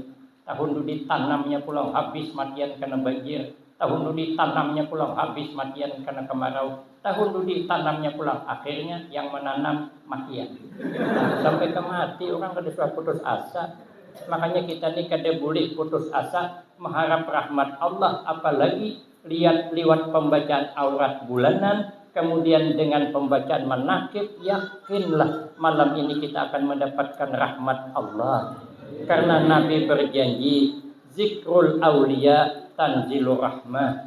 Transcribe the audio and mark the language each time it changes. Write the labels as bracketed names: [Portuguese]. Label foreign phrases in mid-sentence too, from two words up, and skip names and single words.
[Banjar] Tahun dulu tanamnya pulang habis matian kena banjir. Tahun dulu tanamnya pulang habis matian kena kemarau. Tahun dulu tanamnya pulang akhirnya yang menanam matian. Sampai ke mati orang kada suka putus asa. Makanya kita ni kada boleh putus asa mengharap rahmat Allah, [Indonesian] apalagi lihat lewat pembacaan aurat bulanan, kemudian dengan pembacaan manakib, yakinlah malam ini kita akan mendapatkan rahmat Allah. Karena Nabi berjanji, [Arabic] ذكر الأولياء تنزل الرحمة.